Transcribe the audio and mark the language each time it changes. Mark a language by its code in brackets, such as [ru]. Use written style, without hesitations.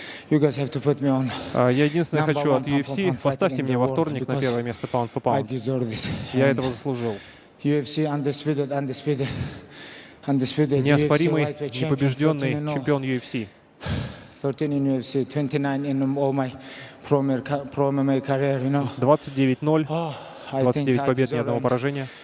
[ru] Я единственное хочу от UFC, поставьте меня во вторник на первое место [en] pound for pound. [ru] Я этого заслужил. Неоспоримый, непобежденный чемпион UFC. [en] 13 in UFC, 29 in all my pro MMA career, you know. [ru] 29-0, 29 побед, ни одного поражения.